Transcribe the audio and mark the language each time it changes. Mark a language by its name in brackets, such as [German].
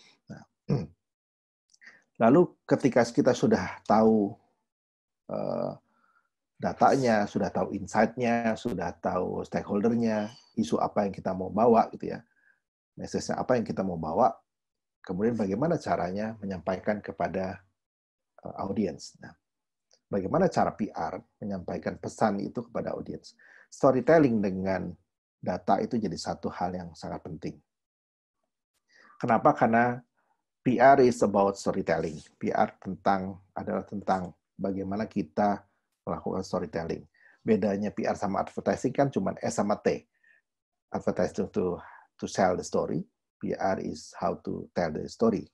[Indonesian] Nah, lalu ketika kita sudah tahu datanya, sudah tahu insight-nya, sudah tahu stakeholder-nya, isu apa yang kita mau bawa gitu ya, message-nya apa yang kita mau bawa, kemudian bagaimana caranya menyampaikan kepada audiens. Nah, bagaimana cara PR menyampaikan pesan itu kepada audiens? Storytelling dengan data itu jadi satu hal yang sangat penting. Kenapa? [English] Karena PR is about storytelling. [Indonesian] PR adalah tentang bagaimana kita melakukan storytelling. Bedanya PR sama advertising kan cuma S sama T. [English] Advertising to sell the story. PR is how to tell the story.